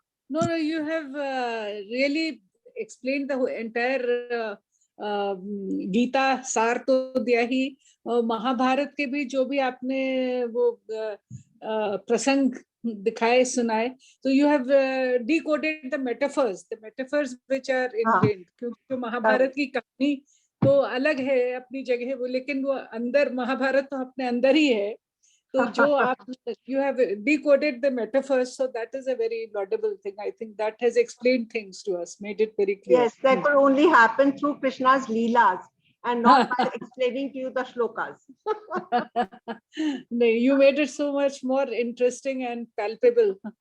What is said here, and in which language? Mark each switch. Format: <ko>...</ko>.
<en>No, you have really explained the entire Gita सार</en> <hi>तो दिया ही. महाभारत के भी जो भी आपने वो प्रसंग दिखाए सुनाए, तो</hi> <en>you have decoded the metaphors which are ingrained.</en> <hi>क्योंकि जो महाभारत की कहानी तो अलग है अपनी जगह वो, लेकिन वो अंदर महाभारत तो अपने अंदर ही है. तो जो आप</hi> <en>you have decoded the metaphors, so that is a very laudable thing. I think that has explained things to us, made it very clear. Yes, that could only happen through Krishna's leelas and not by explaining to you the shlokas. No, you made it so much more interesting and palpable.</en>